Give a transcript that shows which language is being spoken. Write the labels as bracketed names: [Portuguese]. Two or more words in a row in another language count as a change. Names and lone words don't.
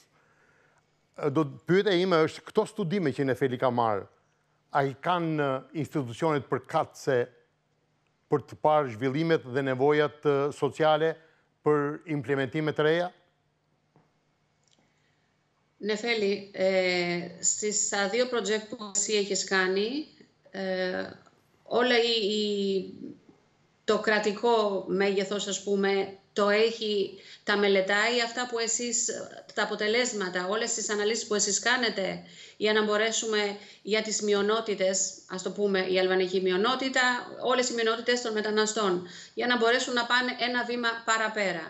[Albanian] Pyetja ime është, këto studime që Nefeli ka marrë, a i kanë institucionet përkatëse për të parë zhvillimet dhe nevojat sociale për implementimet të reja? Nefeli, [Greek] στις δύο project που εσύ έχεις κάνει, όλα το κρατικό μέγεθος, ας πούμε, τα μελετάει αυτά που εσείς, τα αποτελέσματα, όλες τις αναλύσεις που εσείς κάνετε, για να μπορέσουμε για τις μειονότητες, ας το πούμε, η αλβανική μειονότητα, όλες οι μειονότητες των μεταναστών, για να μπορέσουν να πάνε ένα βήμα παραπέρα.